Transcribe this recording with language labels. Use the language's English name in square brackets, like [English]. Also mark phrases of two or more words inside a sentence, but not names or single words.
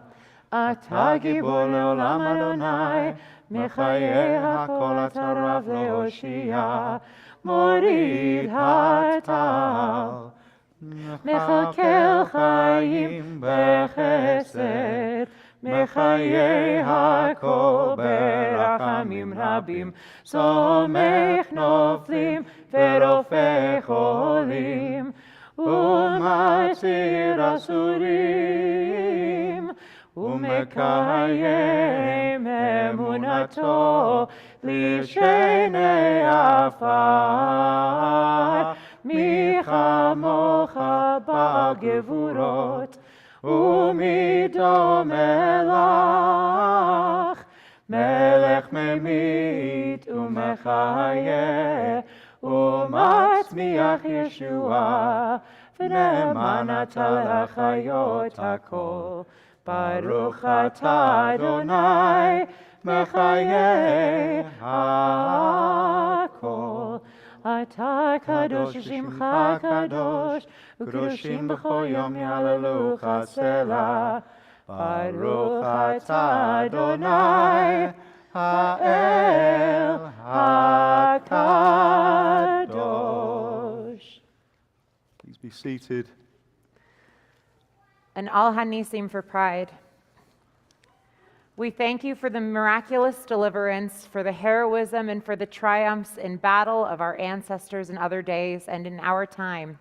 [Hebrew] אתה גבור לעולם אדני, מחיה הכל אתה רב להושיע, מוריד הטל, מכלכל חיים בחסד, מחיה הכל ברחמים רבים, סומך נופלים ורופא חולים, ומתיר אסורים, ומקיים אמונתו לישני עפר, מי כמוך בגבורות, ומי דומה לך, מלך ממית ומחיה, ומצמיח ישועה, ונאמן אתה להחיות הכל. ברוך אתה אדני, מחיה הכל. אתה קדוש שמך קדוש, וקדושים בכל יום יהללוך סלה. ברוך אתה אדני, האל הקדוש. [English] Please be seated. And Al Hanisim for pride. We thank you for the miraculous deliverance, for the heroism, and for the triumphs in battle of our ancestors in other days and in our time.